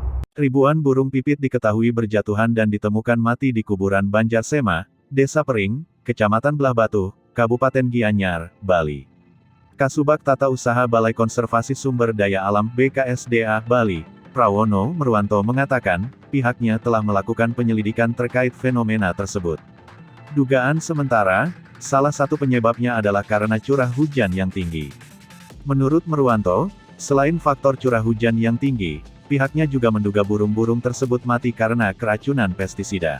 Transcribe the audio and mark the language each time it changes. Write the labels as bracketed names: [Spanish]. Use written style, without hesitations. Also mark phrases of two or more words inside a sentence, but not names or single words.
[Indonesian] Ribuan burung pipit diketahui berjatuhan dan ditemukan mati di kuburan Banjarsema, Desa Pering, Kecamatan Belah Batu, Kabupaten Gianyar, Bali. Kasubag Tata Usaha Balai Konservasi Sumber Daya Alam BKSDA Bali, Prawono Merwanto mengatakan, pihaknya telah melakukan penyelidikan terkait fenomena tersebut. Dugaan sementara, salah satu penyebabnya adalah karena curah hujan yang tinggi. Menurut Merwanto, selain faktor curah hujan yang tinggi, pihaknya juga menduga burung-burung tersebut mati karena keracunan pestisida.